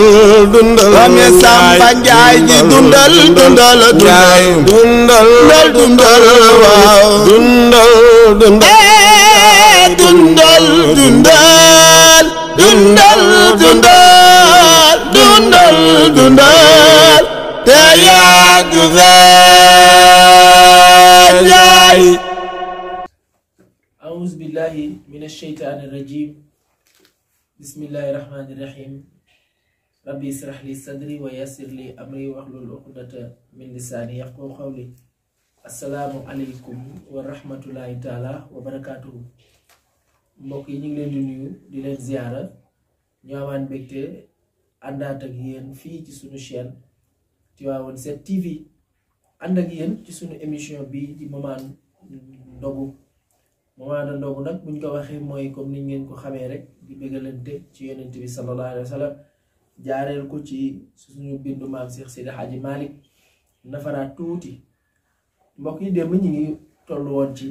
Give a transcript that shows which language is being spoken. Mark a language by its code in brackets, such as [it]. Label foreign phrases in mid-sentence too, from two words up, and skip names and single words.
[wo] Mame Samba Njaay ji dundal waaw dundal te yàgg fee Njaay. [ar] أعوذ بالله من الشيطان الرجيم بسم الله الرحمن الرحيم ربي اشرح لي صدري ويسر لي أمري واحلل عقدة من لساني يفقهوا قولي السلام عليكم ورحمة الله تعالى وبركاته [wo] mbokk yi ñu ngi leen di nuyu di leen ziyaara ñu amaan mbégte àndaat ak yéen fii ci sunu chaîne Tivaouane 7 TV ànd ak yéen ci sunu émission bi di moment ndogu nag buñ ko waxee mooy comme ni ngeen ko xamee rek di bëggalante ci yonent bi [ar] صلى الله عليه وسلم [wo] jaareel ko ci suñu bindu maam Cheikh Seydi Hadji Malick nafaraat tuuti mbokk yi démb ñu ngi toll woon ci